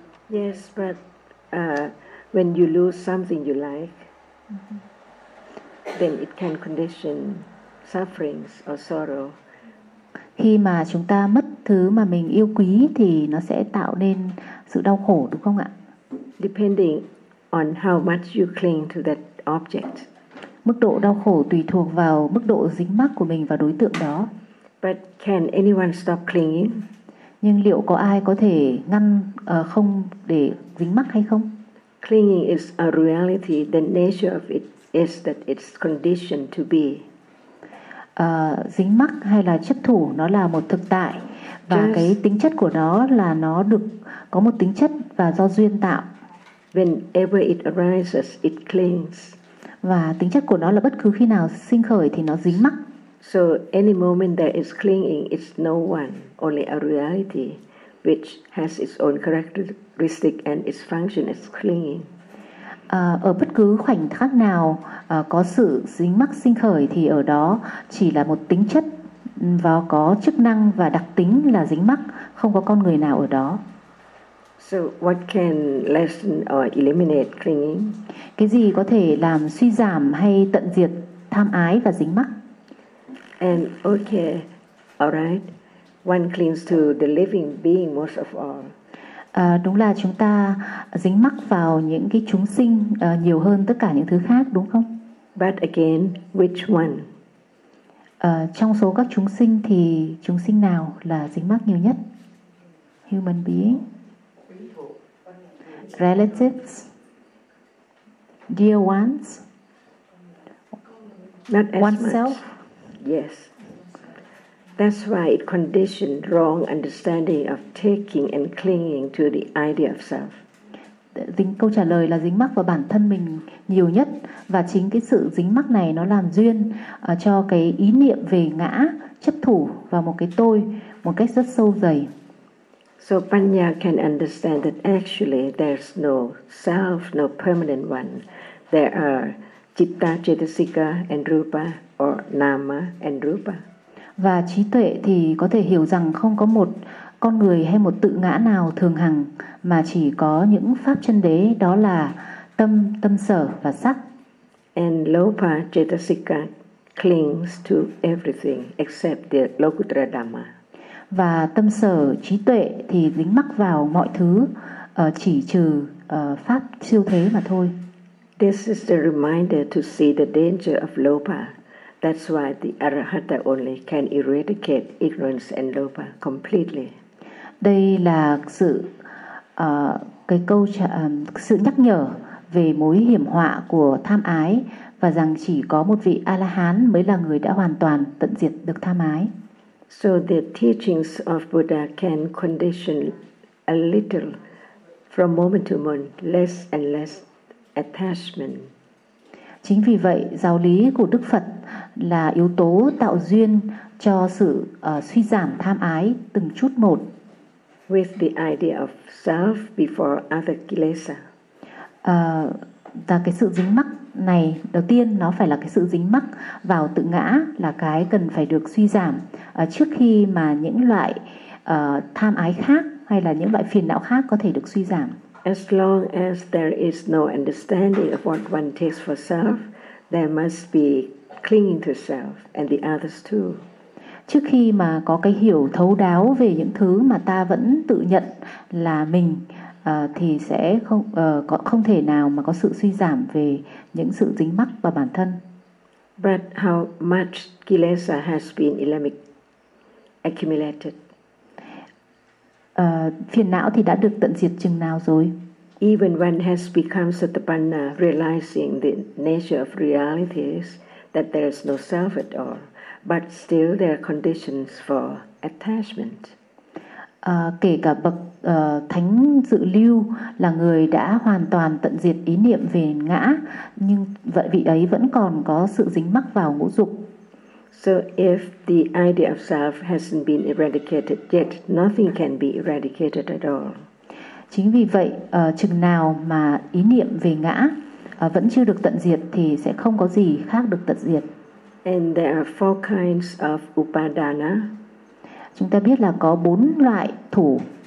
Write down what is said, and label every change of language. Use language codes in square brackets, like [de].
[en] Yes, but when you lose something you like, then it can condition sufferings or sorrow. [vi] Khi mà chúng ta mất thứ mà mình yêu quý thì nó sẽ tạo nên sự đau khổ, đúng không ạ? [en] Depending on how much you cling to that object. [vi] Mức độ đau khổ tùy thuộc vào mức độ dính mắc của mình vào đối tượng đó. [en] But can anyone stop clinging? [vi] Nhưng liệu có ai có thể ngăn không để dính mắc hay không? [en] Clinging is a reality. The nature of it is that it's conditioned to be. [vi] Dính mắc hay là chấp thủ nó là một thực tại và just cái tính chất của nó là nó được có một tính chất và do duyên tạo. [en] Whenever it arises, it clings. [vi] Và tính chất của nó là bất cứ khi nào sinh khởi thì nó dính mắc. [en] So any moment that is clinging, it's no one, only a reality which has its own characteristic and its function is clinging. [vi] Ở bất cứ khoảnh khắc nào có sự dính mắc sinh khởi thì ở đó chỉ là một tính chất và có chức năng và đặc tính là dính mắc, không có con người nào ở đó. [en] So what can lessen or eliminate clinging? [vi] Cái gì có thể làm suy giảm hay tận diệt tham ái và dính mắc? [en] And okay, all right. One clings to the living being most of all. [vi] Đúng là chúng ta dính mắc vào những cái chúng sinh nhiều hơn tất cả những thứ khác, đúng không? [en] But again, which one? [vi] Trong số các chúng sinh thì chúng sinh nào là dính mắc nhiều nhất? [en] Human being, relatives, dear ones, not as oneself. Much. Yes. That's why it conditioned wrong understanding of taking and clinging to the idea of self. [vi] Câu trả lời là dính mắc vào bản thân mình nhiều nhất, và chính cái sự dính mắc này nó làm duyên cho cái ý niệm về ngã chấp thủ vào một cái tôi một cách rất sâu dày. [en] So Panya can understand that actually there's no self, no permanent one. There are citta cetasika and rupa or nama and rupa. [vi] Và trí tuệ thì có thể hiểu rằng không có một con người hay một tự ngã nào thường hằng, mà chỉ có những pháp chân đế, đó là tâm, tâm sở và sắc. [en] And lopa cetasika clings to everything except the locutra dhamma. [vi] Và tâm sở trí tuệ thì dính mắc vào mọi thứ chỉ trừ pháp siêu thế mà thôi. [en] This is the reminder to see the danger of lopa. That's why the arahata only can eradicate ignorance and lopa completely. [vi] Đây là sự cái câu sự nhắc nhở về mối hiểm họa của tham ái, và rằng chỉ có một vị A-la-hán mới là người đã hoàn toàn tận diệt được tham ái. [en] So the teachings of Buddha can condition a little from moment to moment, less and less attachment. [vi] Chính vì vậy, giáo lý của Đức Phật là yếu tố tạo duyên cho sự suy giảm tham ái từng chút một. [en] With the idea of self before other kilesa. [vi] Và cái sự dính mắc này, đầu tiên nó phải là cái sự dính mắc vào tự ngã, là cái cần phải được suy giảm trước khi mà những loại tham ái khác hay là những loại phiền não khác có thể được suy giảm. [en] As long as there is no understanding of what one takes for self, there must be clinging to self and the others too. [vi] Trước khi mà có cái hiểu thấu đáo về những thứ mà ta vẫn tự nhận là mình thì sẽ không thể nào mà có sự suy giảm về những sự dính mắc vào bản thân. [en] But how much kilesa has been accumulated? [vi] Phiền não thì đã được tận diệt chừng nào rồi? [en] Even when has become satapanna, realizing the nature of reality is that there is no self at all. But still there are conditions for attachment. [vi] Kể cả bậc thánh dự lưu là người đã hoàn toàn tận diệt ý niệm về ngã, nhưng vị ấy vẫn còn có sự dính mắc vào ngũ dục. [en] So if the idea of self hasn't been eradicated yet, nothing can be eradicated at all. [vi] Chính vì vậy, chừng nào mà ý niệm về ngã vẫn chưa được tận diệt thì sẽ không có gì khác được tận diệt. [en] And there are four kinds of upadana. [vi] Chúng ta biết là có bốn loại thủ.